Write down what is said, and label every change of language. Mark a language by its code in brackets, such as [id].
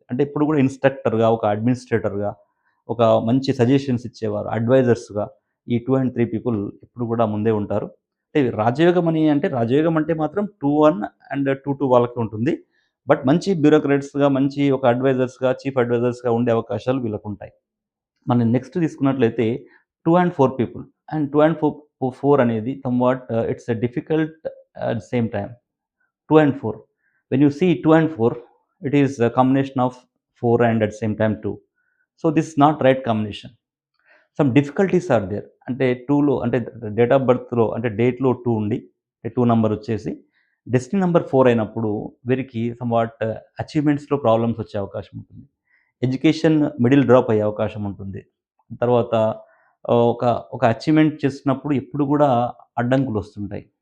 [te] అంటే ఎప్పుడు గూడా ఇన్‌స్ట్రక్టర్‌గా, ఒక అడ్మినిస్ట్రేటర్‌గా, ఒక మంచి సజెషన్స్ ఇచ్చేవారు, అడ్వైజర్స్‌గా ఈ 2 అండ్ 3 పీపుల్ ఎప్పుడు గూడా ముందే ఉంటారు. అంటే రాజయోగం అంటే మాత్రం 2-1 అండ్ 2-2 వాళ్ళకి ఉంటుంది. బట్ మంచి బ్యూరోక్రాట్స్‌గా, మంచి ఒక అడ్వైజర్స్‌గా, చీఫ్ అడ్వైజర్స్‌గా ఉండే అవకాశాలు వీళ్ళకుంటాయి. మనం నెక్స్ట్ తీసుకున్నట్లయితే 2 అండ్ 4 పీపుల్. [en] And 2 and 4 అనేది somewhat it's a difficult at the same time. 2 and 4. When you see 2 and 4, it is a combination of 4 and at the same time 2. So this is not right combination. Some difficulties are there. [te] అంటే 2లో అంటే date of బర్త్‌లో అంటే డేట్‌లో 2 ఉండి 2 number వచ్చేసి destiny number 4 అయినప్పుడు వీరికి somewhat అచీవ్‌మెంట్స్‌లో problems వచ్చే అవకాశం ఉంటుంది. ఎడ్యుకేషన్ మిడిల్ డ్రాప్ అయ్యే అవకాశం ఉంటుంది. తర్వాత ఒక ఒక అచీవ్‌మెంట్ చేస్తున్నప్పుడు ఎప్పుడు కూడా అడ్డంకులు వస్తుంటాయి.